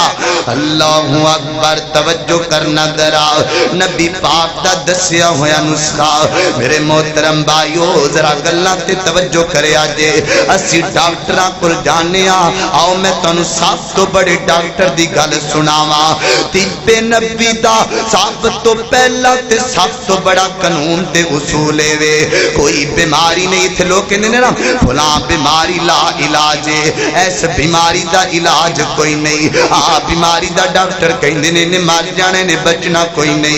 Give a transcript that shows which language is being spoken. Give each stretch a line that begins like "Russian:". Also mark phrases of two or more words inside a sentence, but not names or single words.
Arabic: اللہ اکبر،
Punjabi: توجہ کرنا ذرا نبی پاک دا دسیا ہویا نسخہ۔ میرے محترم بھائیو ذرا گلاں تے توجہ کرے آجے، اسی ڈاکٹراں کول جانے آؤ میں تانوں سب تو بڑے ڈاکٹر دی گل سناواں۔ طب نبی دا سب تو پہلا تے سب تو بڑا قانون تے اصول ہے، کوئی بیماری نہیں تھے لوگ کہندے نے نا فلاں بیماری لا علاج ہے، ایس بیماری دا علاج کوئی نہیں، بیماری دا ڈاکٹر کہندے نے مر جانے نے بچنا کوئی نہیں۔